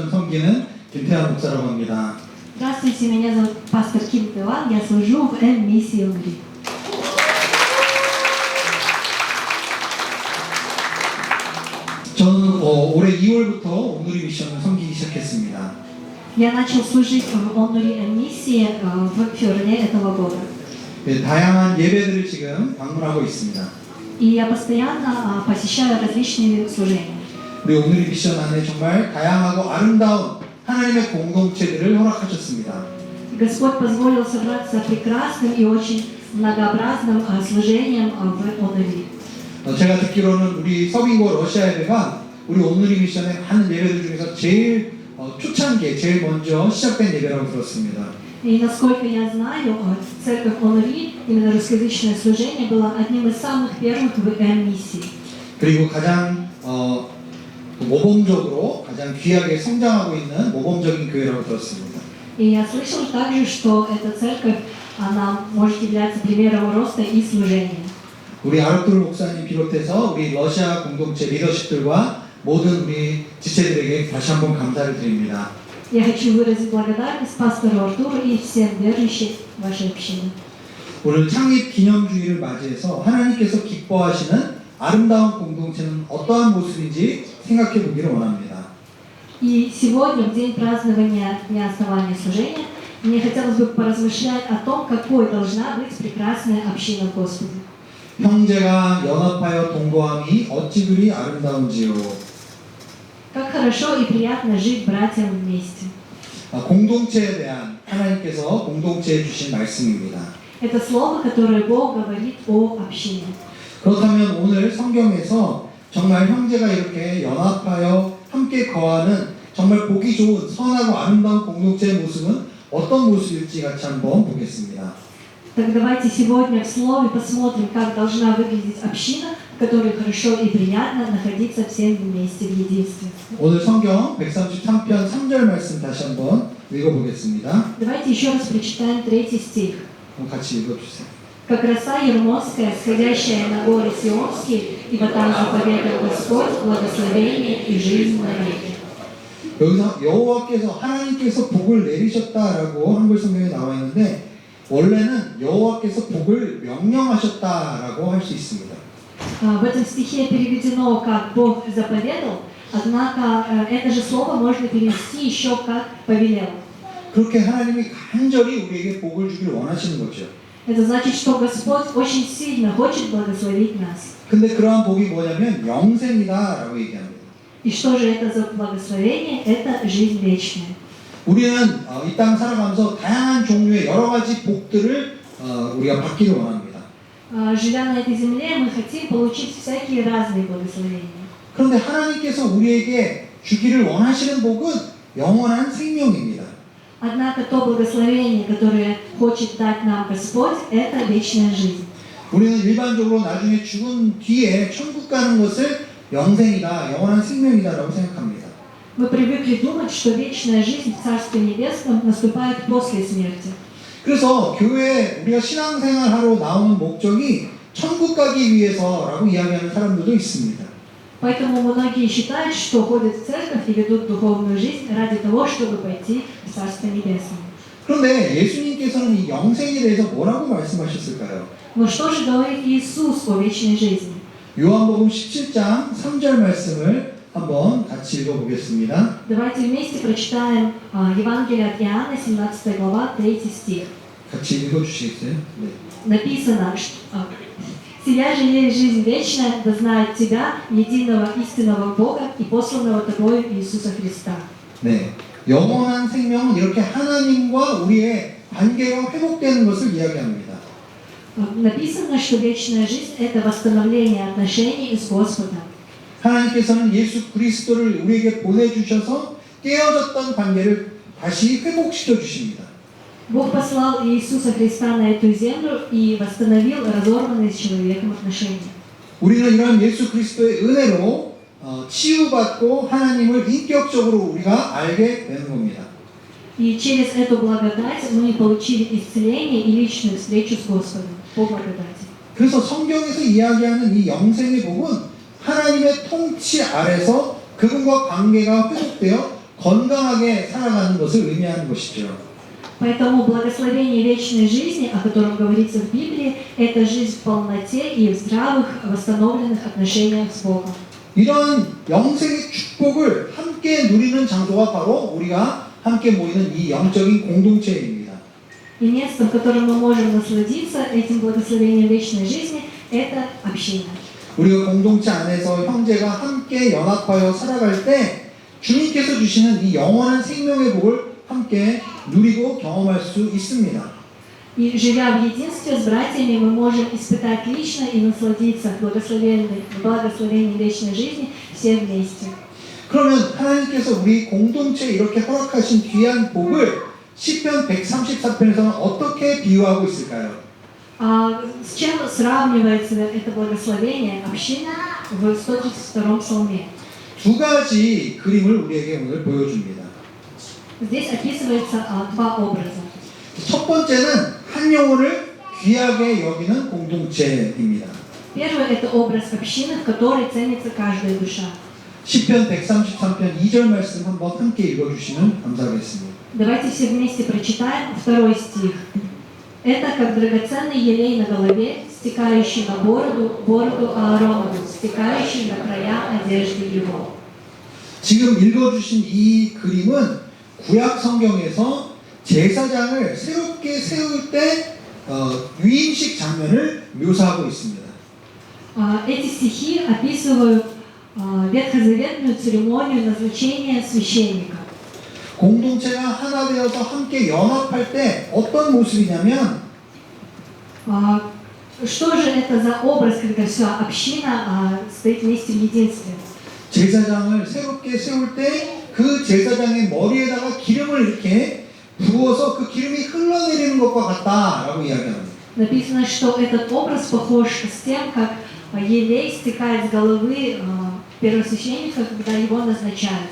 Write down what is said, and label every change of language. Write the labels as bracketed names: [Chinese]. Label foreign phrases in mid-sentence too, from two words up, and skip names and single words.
[Korean] 섬기는 김태환 목사라고 합니다. [Russian] Здравствуйте, меня зовут пастор Ким Пилан, я служу в М-миссии Унгри. [Korean] 저는 올해 2월부터 오누리 미션을 섬기기 시작했습니다. [Russian] Я начал служить в Онури М-миссии в феврале этого года. [Korean] 네, 다양한 예배들을 지금 방문하고 있습니다. [Russian] И я постоянно посещаю различные служения. [Korean] 우리 오누리 미션 안에 정말 다양하고 아름다운 하나님의 공동체들을 허락하셨습니다. [Russian] Господь позволил собраться прекрасным и очень многообразным служением в Онури. [Korean] 제가 듣기로는 우리 서빙고 러시아 예배가 우리 오누리 미션의 많은 예배들 중에서 제일 초창기에 제일 먼저 시작된 예배라고 들었습니다. [Russian] И насколько я знаю, церковь Онури, именно русскоязычное служение, было одним из самых первых в М-миссии. [Korean] 그리고 가장 모범적으로 가장 귀하게 성장하고 있는 모범적인 교회라고 들었습니다. [Russian] И я слышал также, что эта церковь, она может являться примером роста и служения. [Korean] 우리 아르투르 목사님 비롯해서 우리 러시아 공동체 리더십들과 모든 우리 지체들에게 다시 한번 감사를 드립니다. [Russian] Я хочу выразить благодарность пастору Артуру и всем верующим вашей общины. [Korean] 오늘 창립 기념주의를 맞이해서 하나님께서 기뻐하시는 아름다운 공동체는 어떠한 모습인지 생각해 보기를 원합니다. [Russian] И сегодня, в день празднования Дня основания служения, мне хотелось бы поразмышлять о том, какой должна быть прекрасная община Господа. [Korean] 형제가 연합하여 동거함이 어찌 그리 아름다운지요. [Russian] Как хорошо и приятно жить братьям вместе. [Korean] 공동체에 대한 하나님께서 공동체에 주신 말씀입니다. [Russian] Это слово, которое Бог говорит о общине. [Korean] 그렇다면 오늘 성경에서 정말 형제가 이렇게 연합하여 함께 거하는 정말 보기 좋은 선하고 아름다운 공동체의 모습은 어떤 모습일지 같이 한번 보겠습니다. [Russian] Так давайте сегодня в слове посмотрим, как должна выглядеть община, в которой хорошо и приятно находиться всем вместе в единстве. [Korean] 오늘 성경 133편 3절 말씀 다시 한번 읽어보겠습니다. [Russian] Давайте еще раз прочитаем 3 стих. [Korean] 같이 읽어주세요. [Russian] «Как роса ермонская, сходящая на горы Сионские, ибо там заповедал Господь благословение и жизнь навеки». [Korean] 여기서 여호와께서 하나님께서 복을 내리셨다라고 한글 성경에 나와 있는데 원래는 여호와께서 복을 명령하셨다라고 할 수 있습니다. [Russian] В этом стихе переведено как «Бог заповедал», однако это же слово можно перевести еще как «повелел». [Korean] 그렇게 하나님이 간절히 우리에게 복을 주기를 원하시는 거죠. [Russian] Это значит, что Господь очень сильно хочет благословить нас. [Korean] 근데 그러한 복이 뭐냐면 영생이다라고 얘기합니다. [Russian] И что же это за благословение? Это жизнь вечная. [Korean] 우리는 이 땅 살아가면서 다양한 종류의 여러 가지 복들을 우리가 받기를 원합니다. [Russian] Живя на этой земле, мы хотим получить всякие разные благословения. [Korean] 그런데 하나님께서 우리에게 주기를 원하시는 복은 영원한 생명입니다. [Russian] Однако то благословение, которое хочет дать нам Господь, это вечная жизнь. [Korean] 우리는 일반적으로 나중에 죽은 뒤에 천국 가는 것을 영생이다, 영원한 생명이다라고 생각합니다. [Russian] Мы привыкли думать, что вечная жизнь в Царстве Небесном наступает после смерти. [Korean] 그래서 교회에 우리가 신앙생활하러 나오는 목적이 천국 가기 위해서라고 이야기하는 사람들도 있습니다. [Russian] Поэтому многие считают, что ходят в церковь и ведут духовную жизнь ради того, чтобы пойти в Царство Небесное. [Korean] 그런데 예수님께서는 이 영생에 대해서 뭐라고 말씀하셨을까요? [Russian] Но что же говорит Иисус о вечной жизни? [Korean] 요한복음 17장 3절 말씀을 한번 같이 읽어보겠습니다. [Russian] Давайте вместе прочитаем Евангелие от Иоанна, 17 глава, 3 стих. [Korean] 같이 읽어주시겠어요? 네. [Russian] Написано, что «Сия же есть жизнь вечная, да знает Тебя, единого истинного Бога и посланного Тобою Иисуса Христа». [Korean] 네. 영원한 생명은 이렇게 하나님과 우리의 관계가 회복되는 것을 이야기합니다. [Russian] Написано, что вечная жизнь – это восстановление отношений с Господом. [Korean] 하나님께서는 예수 그리스도를 우리에게 보내주셔서 깨어졌던 관계를 다시 회복시켜 주십니다. [Russian] Бог послал Иисуса Христа на эту землю и восстановил разорванные с человеком отношения. [Korean] 우리는 이런 예수 그리스도의 은혜로 치유받고 하나님을 인격적으로 우리가 알게 되는 겁니다. [Russian] И через эту благодать мы получили исцеление и личную встречу с Господом по благодати. [Korean] 그래서 성경에서 이야기하는 이 영생의 복은 하나님의 통치 아래서 그분과 관계가 회복되어 건강하게 살아가는 것을 의미하는 것이죠. [Russian] Поэтому благословение вечной жизни, о котором говорится в Библии, это жизнь в полноте и в здравых, восстановленных отношениях с Богом. [Korean] 이런 영생의 축복을 함께 누리는 장소가 바로 우리가 함께 모이는 이 영적인 공동체입니다. [Russian] И место, в котором мы можем насладиться этим благословением вечной жизни, это община. [Korean] 우리가 공동체 안에서 형제가 함께 연합하여 살아갈 때 주님께서 주시는 이 영원한 생명의 복을 함께 누리고 경험할 수 있습니다. [Russian] И живя в единстве с братьями, мы можем испытать лично и насладиться благословением вечной жизни все вместе. [Korean] 그러면 하나님께서 우리 공동체에 이렇게 허락하신 귀한 복을 시편 134편에서는 어떻게 비유하고 있을까요? [Russian] А с чем сравнивается это благословение общины в 132-м псалме? [Korean] 두 가지 그림을 우리에게 오늘 보여줍니다. [Russian] Здесь описывается два образа. [Korean] 첫 번째는 한 영혼을 귀하게 여기는 공동체입니다. [Russian] Первый – это образ общины, в которой ценится каждая душа. [Korean] 시편 133편 2절 말씀 한번 함께 읽어주시면 감사하겠습니다. [Russian] Давайте все вместе прочитаем второй стих. Это как драгоценный елей на голове, стекающий на бороду Ааронову, стекающий на края одежды его. [Korean] 지금 읽어주신 이 그림은 구약 성경에서 제사장을 새롭게 세울 때 위임식 장면을 묘사하고 있습니다. [Russian] Эти стихи описывают ветхозаветную церемонию назначения священника. [Korean] 공동체가 하나 되어서 함께 연합할 때 어떤 모습이냐면 [Russian] Что же это за образ, когда вся община стоит вместе в единстве? [Korean] 제사장을 새롭게 세울 때 그 제사장의 머리에다가 기름을 이렇게 부어서 그 기름이 흘러내리는 것과 같다라고 이야기합니다. [Russian] Написано, что этот образ похож с тем, как елей стекает с головы первосвященника, когда его назначают.